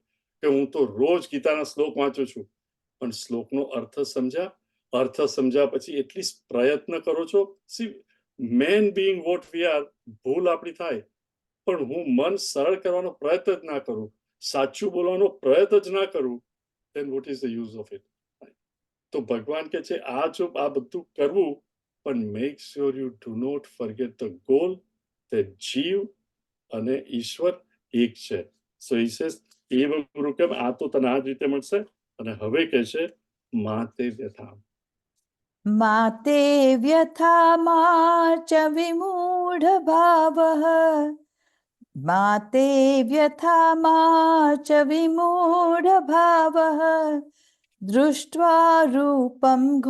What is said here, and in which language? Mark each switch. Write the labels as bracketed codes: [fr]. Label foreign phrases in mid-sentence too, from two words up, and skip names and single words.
[gu] કે હું તો રોજ ગીતાના શ્લોક વાંચું છું, પણ શ્લોકનો અર્થ સમજ્યા, અર્થ સમજ્યા પછી એટલીસ્ટ પ્રયત્ન કરો છો. [en] see, man being what we are, [gu] ભૂલ આપણી થાય, પણ હું મન સરળ કરવાનો પ્રયત્ન જ ના કરું, સાચું બોલવાનો પ્રયત્ન જ ના કરું, [en] then what is the use of it? [gu] તો ભગવાન કે છે આ બધું કરવું, પણ [en] make sure you do not forget the goal, [gu] that જીવ અને ઈશ્વર એક છે. [en] so he says [gu] એવ ગુરુકેમ, આ તો તને આ જ રીતે મળશે. અને હવે કે છે માતે વ્યથા. [sa] माते व्यथा मा च विमूढ़ भावः माते व्यथा मा च विमूढ़ भावः दृष्ट्वा रूपं